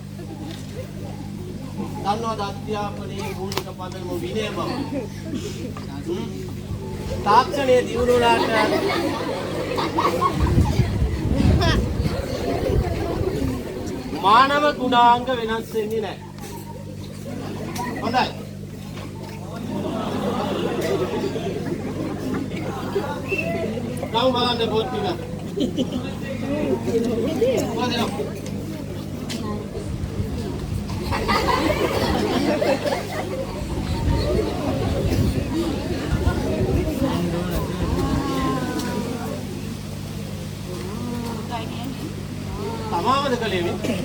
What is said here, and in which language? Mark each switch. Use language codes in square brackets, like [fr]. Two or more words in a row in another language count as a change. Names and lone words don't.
[si] දන්නවද අධ්‍යාපනයේ මූලික පදනම විනය බව? තාක්ෂණයේ දියුණු වුණාට මානව ගුණාංග වෙනස් වෙන්නේ නැහැ. හොඳයි. [id] Kau malah ada buat juga. Mana? Sama ada kali ini.